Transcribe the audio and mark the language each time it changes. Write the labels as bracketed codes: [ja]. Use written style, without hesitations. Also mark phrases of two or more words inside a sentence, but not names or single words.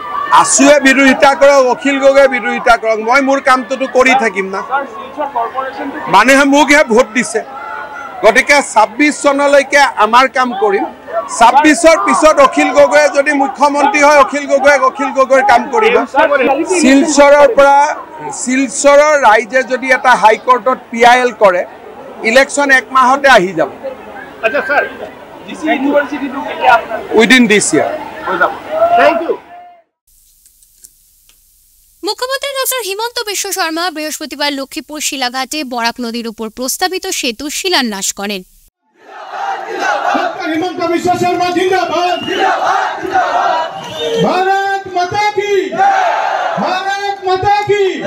[as] আছুৱে বিৰোধিতা কৰক অখিল গগৈ বিৰোধিতা কৰক মই মোৰ কামটোতো কৰি থাকিম না মানুহে মোকহে ভোট দিছে গতিকে ২৬ চনলৈকে আমাৰ কাম কৰিম ২৬ৰ পিছত অখিল গগৈয়ে যদি মুখ্যমন্ত্ৰী হয় অখিল গগৈৰ কাম কৰিব শিলচৰৰ ৰাইজে যদি এটা হাইকোৰ্টত PIL কৰে ইলেকশ্যন 1 মাহতে আহি যাব আচ্ছা স্যার ডিসি [en] university two [as] কেতিয়া আপনার [en] within this year [as] হৈ যাব [en] thank you [bn] মুখ্যমন্ত্রী ডক্টর হিমন্ত বিশ্ব শর্মা বৃহস্পতিবার লক্ষ্মীপুর শিলাঘাটে বরাক নদীর উপর প্রস্তাবিত সেতু শিলান্যাস করেন [hi] हिमंत बिस्वा सरमा ज़िंदाबाद भारत माता की भारत माता की